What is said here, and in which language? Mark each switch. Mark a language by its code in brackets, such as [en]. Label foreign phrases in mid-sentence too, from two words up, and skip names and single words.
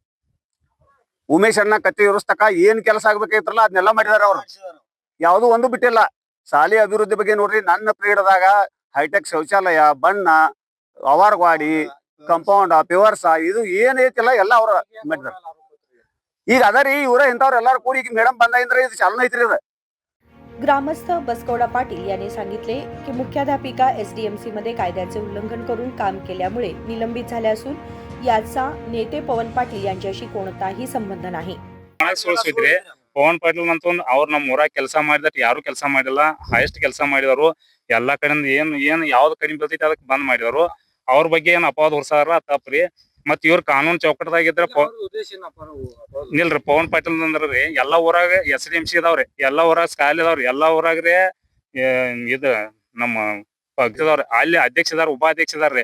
[kn] ಉಮೇಶ್ ಅಣ್ಣ ಕತ್ತಿ ಇರಿಸ್ತಕ ಏನ್ ಕೆಲಸ ಆಗ್ಬೇಕೈತ್ರಲ್ಲ ಅದನ್ನೆಲ್ಲ ಮಾಡಿದಾರ ಅವ್ರು ಯಾವ್ದು ಒಂದು ಬಿಟ್ಟಿಲ್ಲ. ಶಾಲೆ ಅಭಿವೃದ್ಧಿ ಬಗ್ಗೆ ನೋಡ್ರಿ ನನ್ನ ಪೀರಿಯಡ್ದಾಗ ಹೈಟೆಕ್ ಶೌಚಾಲಯ ಬಣ್ಣ ಅವಾರ್ ಗಾಡಿ ಕಂಪೌಂಡ್ ಪಿವರ್ಸ ಇದು ಏನ್ ಐತಿಲ್ಲ ಎಲ್ಲ ಅವ್ರ ಮಾಡಿದಾರ. ಈಗ ಅದರಿ ಇವ್ರ ಇಂಥವ್ರ ಎಲ್ಲಾರು ಕೂಡಿ ಈಗ ಮೇಡಮ್ ಬಂದಾಗಿಂದ್ರೆ ಇದು ಚಾಲನೆ ಐತ್ರಿ ಇದು. [mr] ग्रामस्थ बसकौडा पाटील यांनी सांगितले की मुख्याध्यापिका एसडीएमसी मध्ये कायद्याचे उल्लंघन करून काम केल्यामुळे निलंबित झाल्या असून याचा नेते पवन पाटील यांच्याशी कोणताही संबंध नाही. [kn] ಪವನ್ ಪಾಟೀಲ್ ಅಂತ ಅವ್ರು ನಮ್ಮ ಊರಾಗ ಕೆಲಸ ಮಾಡಿದಟ್ ಯಾರು ಕೆಲಸ ಮಾಡಿಲ್ಲ, ಹೈಯೆಸ್ಟ್ ಕೆಲಸ ಮಾಡಿದವರು ಎಲ್ಲಾ ಕಡೆಯಿಂದ ಏನ್ ಯಾವ್ದು ಕಡಿಮೆ ಬೀಳ್ತೈತಿ ಅದಕ್ಕೆ ಬಂದ್ ಮಾಡಿದವರು. ಅವ್ರ ಬಗ್ಗೆ ಏನ್ ಅಪವಾದ ಹೊರಸಾರ ತಪ್ಪ್ರಿ. ಮತ್ ಇವ್ರ ಕಾನೂನ್ ಚೌಕಟ್ಟದಾಗಿದ್ರ ನಿಲ್ರಿ ಪವನ್ ಪಾಟೀಲ್ ಅಂದ್ರಿ ಎಲ್ಲಾ ಊರಾಗ SDMC ಇದಾವ್ರಿ, ಎಲ್ಲಾ ಊರಾಗ ಸ್ಕಾಲ್ ಇದಾವ್ರಿ, ಎಲ್ಲಾ ಊರಾಗ್ರಿ ಇದ ನಮ್ಮ ಪಕ್ಷದವ್ರಿ ಅಲ್ಲಿ ಅಧ್ಯಕ್ಷ ಇದಾರ ಉಪಾಧ್ಯಕ್ಷ ಇದಾರ್ರಿ.